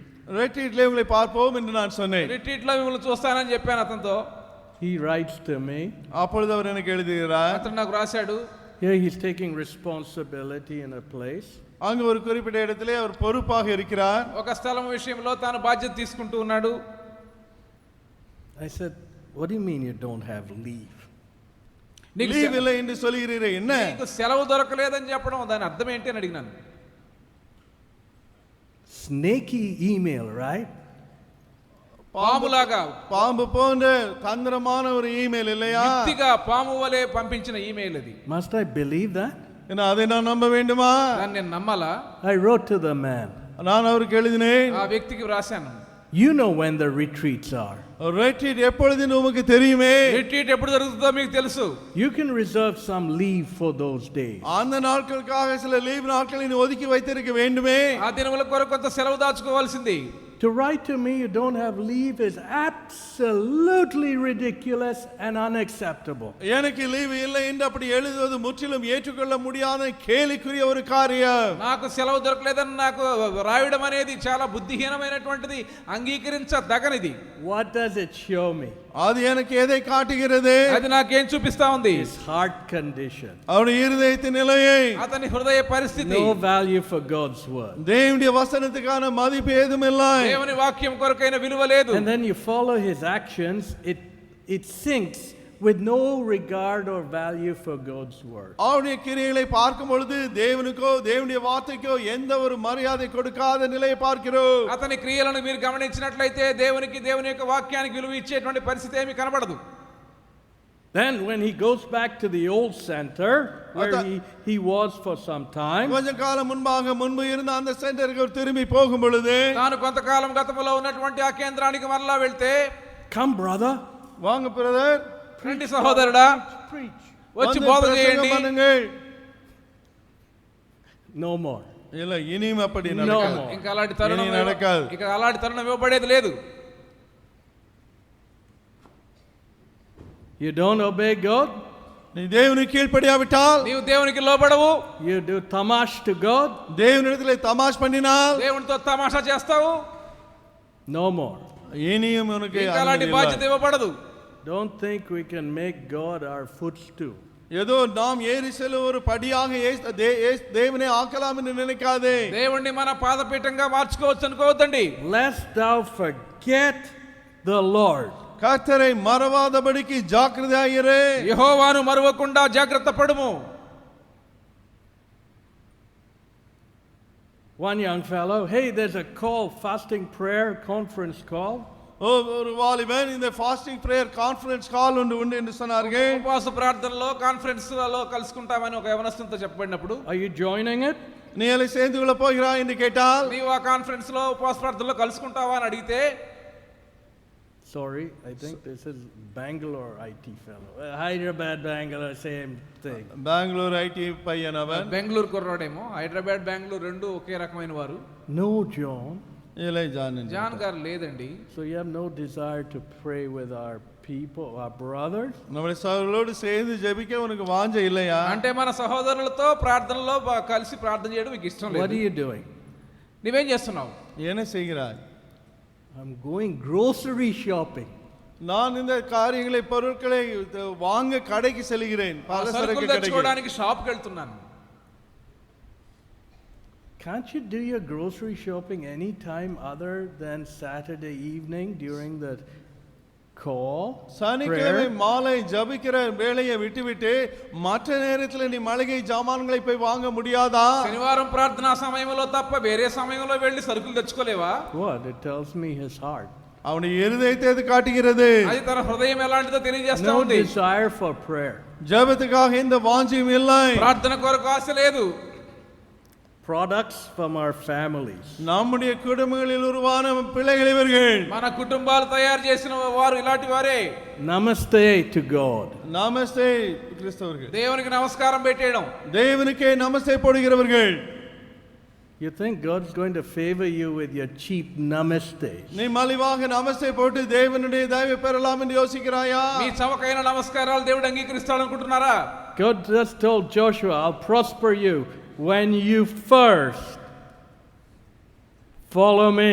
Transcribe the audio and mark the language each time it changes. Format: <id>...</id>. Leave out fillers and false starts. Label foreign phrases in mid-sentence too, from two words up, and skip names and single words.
<ta>ரெட்ரீட்ல உங்களை பார்ப்போம் என்று நான் சொன்னேன்.</ta> <te>రిట్రీట్ లో మిమ్మల్ని చూస్తానని చెప్పాను అతనితో.</te> <en>He writes to me.</en> <ta>அப்பொழுது அவர் எனக்கு எழுதுகிறார்.</ta> <te>అతను నాకు రాశాడు.</te> <en>Here he's taking responsibility in a place.</en> <ta>அங்க ஒரு குறிப்பிட்ட இடத்திலே அவர் பொறுப்பாக இருக்கிறார்.</ta> <te>ఒక స్థలం విషయంలో తాను బాధ్యత తీసుకుంటూ ఉన్నాడు.</te> <en>I said, what do you mean you don't have leave?</en> <ta>லீவ் இல்லை என்று சொல்கிறீரே, என்ன?</ta> <te>నీకు సెలవు దొరకలేదని చెప్పడం దాని అర్థం ఏంటి అని అడిగినాను.</te> <en>Snaky email, right?</en> <te>పాములాగా,</te> <ta>பாம்பு போன்ற தந்திரமான ஒரு இமெயில் இல்லையா?</ta> <te>యుక్తిగా పాము వలె పంపించిన ఈమెయిల్ అది.</te> <en>Must I believe that?</en> <ta>என்ன அதை நான் நம்ப வேண்டுமா?</ta> <te>దాన్ని నేను నమ్మాలా?</te> <en>I wrote to the man.</en> <ta>நான் அவருக்கு எழுதினேன்.</ta> <te>ఆ వ్యక్తికి రాశాను.</te> <en>You know when the retreats are.</en> <ta>ரெட்ரீட் எப்பொழுது உமக்கு தெரியுமே.</ta> <te>రిట్రీట్ ఎప్పుడు జరుగుతుందో మీకు తెలుసు.</te> <en>You can reserve some leave for those days.</en> <ta>அந்த நாட்களுக்காக சில லீவ் நாட்களை நீ ஒதுக்கி வைத்திருக்க வேண்டுமே.</ta> <te>ఆ దినముల కొరకు కొంత సెలవు దాచుకోవాల్సింది.</te> <en>To write to me you don't have leave is absolutely ridiculous and unacceptable.</en> <ta>எனக்கு லீவு இல்லை என்று அப்படி எழுதுவது முற்றிலும் ஏற்றுக்கொள்ள முடியாத கேலிக்குரிய ஒரு காரியம்.</ta> <te>నాకు సెలవు దొరకలేదని నాకు రాయడం అనేది చాలా బుద్ధిహీనమైనటువంటిది, అంగీకరించదగనిది.</te> <en>What does it show me?</en> <ta>அது எனக்கு எதை காட்டுகிறது?</ta> <te>అది నాకేం చూపిస్తా ఉంది?</te> <en>His heart condition.</en> <ta>அவருடைய இருதயத்தின் நிலையை.</ta> <te>అతని హృదయ పరిస్థితి.</te> <en>No value for God's word.</en> <ta>தேவனுடைய வசனத்துக்கான மதிப்பு ஏதும் இல்லை.</ta> <te>దేవుని వాక్యం కొరకైన విలువ లేదు.</te> <en>And then you follow his actions, it sinks with no regard or value for God's word.</en> <ta>அவருடைய கிரியைகளை பார்க்கும் பொழுது தேவனுக்கோ தேவனுடைய வார்த்தைக்கோ எந்த ஒரு மரியாதை கொடுக்காத நிலையை பார்க்கிறோம்.</ta> <te>అతని క్రియలను మీరు గమనించినట్లయితే దేవునికి దేవుని యొక్క వాక్యానికి విలువ ఇచ్చేటువంటి పరిస్థితి ఏమీ కనబడదు.</te> <en>Then when he goes back to the old center where he was for some time,</en> <ta>கொஞ்ச காலம் முன்பு இருந்த அந்த சென்டருக்கு திரும்பி போகும் பொழுது</ta> <te>తాను కొంతకాలం గతంలో ఉన్నటువంటి ఆ కేంద్రానికి మరలా వెళ్తే,</te> <en>come brother,</en> <ta>வாங்க பிரதర్,</ta> <te>రండి సహోదరుడా,</te> <en>preach.</en> <te>వచ్చి బోధ చేయండి.</te> <en>No more.</en> <ta>இல்ல இனியும் அப்படி</ta> <en>No</en> <ta>நடக்காது.</ta> <en>more.</en> <te>ఇంకా అలాంటి తరుణం ఇక నడకాదు. ఇక అలాంటి తరుణం ఇవ్వబడేది లేదు.</te> <en>You don't obey God,</en> <ta>நீ தேவனுக்கு கீழ்ப்படியாவிட்டால்,</ta> <te>నీవు దేవునికి లోబడవు,</te> <en>you do tamash to God,</en> <ta>தேவனிடத்திலே தமாஷ் பண்ணினால்,</ta> <te>దేవునితో తమాషా చేస్తావు,</te> <en>no more.</en> <ta>இனியும் உனக்கு</ta> <te>ఇంకా అలాంటి బాధ్యత ఇవ్వబడదు.</te> <en>Don't think we can make God our footstool.</en> <ta>ஏதோ நாம் ஏறி செல்லும் ஒரு படியாக தேவனை ஆக்கலாம் என்று நினைக்காதே.</ta> <te>దేవుణ్ణి మన పాదపీఠంగా మార్చుకోవచ్చు అనుకోవద్దండి.</te> <en>Lest thou forget the Lord.</en> <ta>கர்த்தரை மறவாதபடிக்கு ஜாக்கிரதையாயிரு.</ta> <te>యెహోవాను మరువకుండా జాగ్రత్త పడుము.</te> <en>One young fellow, hey, there's a call, fasting prayer conference call.</en> <ta>ஒரு வாலிபன் இந்த</ta> <en>fasting prayer conference call</en> <ta>உண்டு என்று சொன்னார்கள்.</ta> <te>ఉపవాస ప్రార్థనలో కాన్ఫరెన్స్లలో కలుసుకుంటామని ఒక యవనస్తునితో చెప్పబడినప్పుడు,</te> <en>Are you joining it?</en> <ta>நீ அதில் சேர்ந்து கொள்ள போகிறாய் என்று கேட்டால்,</ta> <te>నీవు ఆ కాన్ఫరెన్స్ లో ఉపవాస ప్రార్థనలో కలుసుకుంటావా అని అడిగితే,</te> <en>Sorry, I think this is Bangalore IT fellow. Hyderabad, Bangalore, same thing.</en> <ta>பெங்களூர் ஐடி பையன் அவன்.</ta> <te>బెంగళూరు కుర్రాడేమో, హైదరాబాద్ బెంగళూరు రెండు ఒకే రకమైన వారు.</te> <en>No, John.</en> <ta>இல்லை ஜான்.</ta> <te>జాన్ గారు లేదండి.</te> <en>So you have no desire to pray with our people, our brothers?</en> <ta>நம்முடைய சகோதரர்களோடு சேர்ந்து ஜெபிக்க உனக்கு வாஞ்சை இல்லையா?</ta> <te>అంటే మన సహోదరులతో ప్రార్థనలో కలిసి ప్రార్థన చేయడం మీకు ఇష్టం</te> <en>What are</en> <te>లేదు.</te> <en>you doing?</en> <te>నువ్వేం చేస్తున్నావు?</te> <ta>என்ன செய்கிறாய்?</ta> <en>I'm going grocery shopping.</en> <ta>நான் இந்த காரியங்களை பொருட்களை வாங்க கடைக்கு செல்கிறேன். பலசரக்கு</ta> <te>సరుకులు</te> <ta>கடைக்கு.</ta> <te>తెచ్చుకోవడానికి షాప్కి వెళ్తున్నాను.</te> <en>Can't you do your grocery shopping any time other than Saturday evening during the call?</en> <ta>சனிக்கிழமை</ta> <en>prayer?</en> <ta>மாலை ஜபிக்கிற வேளையை விட்டுவிட்டு மற்ற நேரத்தில் நீ மளிகை ஜாமான்களை போய் வாங்க முடியாதா?</ta> <te>శనివారం ప్రార్థనా సమయంలో తప్ప వేరే సమయంలో వెళ్ళి సరుకులు తెచ్చుకోలేవా?</te> <en>What? It tells me his heart.</en> <ta>அவனுடைய இருதயத்தை அது காட்டுகிறது.</ta> <te>అది తన హృదయం ఎలాంటిదో తెలియజేస్తా</te> <en>No</en> <te>ఉంది.</te> <en>desire for prayer.</en> <ta>ஜெபத்துக்காக இந்த வாஞ்சியும் இல்லை.</ta> <te>ప్రార్థన కొరకు ఆశ లేదు.</te> <en>Products from our families.</en> <ta>நம்முடைய குடும்பங்களில் உருவான பிள்ளைகள் இவர்கள்.</ta> <te>మన కుటుంబాలు తయారు చేసిన వారు ఇలాంటి వారే.</te> <en>Namaste to God.</en> <ta>நமஸ்தே கிறிஸ்தவர்கள்.</ta> <te>దేవునికి నమస్కారం పెట్టేయడం.</te> <ta>தேவனுக்கே நமஸ்தே போடுகிறவர்கள்.</ta> <en>You think God's going to favor you with your cheap namaste?</en> <ta>நீ மலிவாக நமஸ்தே போட்டு தேவனுடைய தயவை பெறலாம் என்று யோசிக்கிறாயா?</ta> <te>మీ చవకైన నమస్కారాలు దేవుడు అంగీకరిస్తాడు అనుకుంటున్నారా?</te> <en>God just told Joshua, I'll prosper you when you first follow me.</en>